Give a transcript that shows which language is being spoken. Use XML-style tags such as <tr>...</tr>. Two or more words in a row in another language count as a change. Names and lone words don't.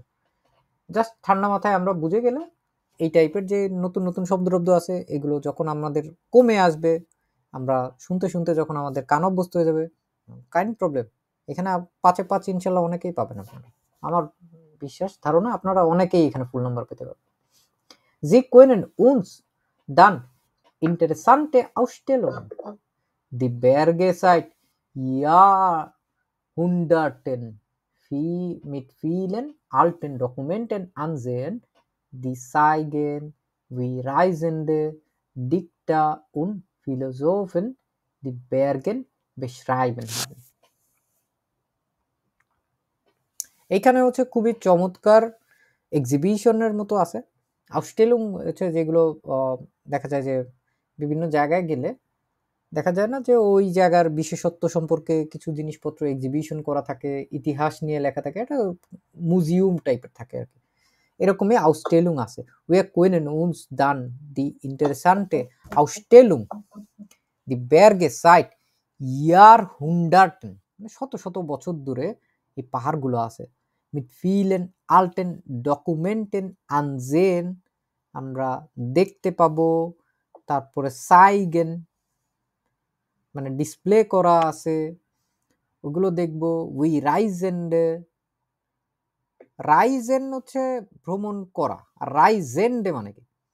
<bn>জাস্ট ঠান্ডা মাথায় আমরা বুঝে গেলে এই টাইপের যে নতুন নতুন শব্দরব্দ আছে এগুলো যখন আমাদের কমে আসবে, আমরা শুনতে শুনতে যখন আমাদের কান অভ্যস্ত হয়ে যাবে,</bn> <de>kein Problem</de> <bn>এখানে 5-এ 5 ইনশাল্লাহ অনেকেই পাবেন আপনারা, আমার বিশ্বাস ধারণা আপনারা অনেকেই এখানে ফুল নাম্বার পেতে পারবেন।</bn> <de>Sie können uns dann interessante Ausstellungen, die Berge seit Jahrhunderten mit vielen alten Dokumenten ansehen, die zeigen, wie Reisende, Dichter und Philosophen die Berge beschreiben haben.</de> <bn>এইখানে হচ্ছে খুবই চমৎকার এক্সিবিশনের মতো আছে। আউসটেলুং হচ্ছে যেগুলো দেখা যায় যে বিভিন্ন জায়গায় গেলে দেখা যায় না যে ওই জায়গার বিশেষত্ব সম্পর্কে কিছু জিনিসপত্র এক্সিবিশন করা থাকে, ইতিহাস নিয়ে লেখা থাকে, একটা মিউজিয়াম টাইপের থাকে আর কি, এরকমই আউসটেলুং আছে।</bn> <de>Wir können uns dann die interessante Ausstellung, die Berge seit Jahrhunderten,</de> <bn>মানে শত শত বছর ধরে এই পাহাড়গুলো আছে,</bn> <de>mit vielen alten Dokumenten ansehen,</de> <bn>আমরা দেখতে পাবো, তারপরে zeigen মানে ডিসপ্লে করা আছে, ওগুলো দেখবো।</bn> <de>wie Reisende,</de> <bn>রাইজেন হচ্ছে ভ্রমণ করা, আর রাইজেন্ডে মানে কি?</bn>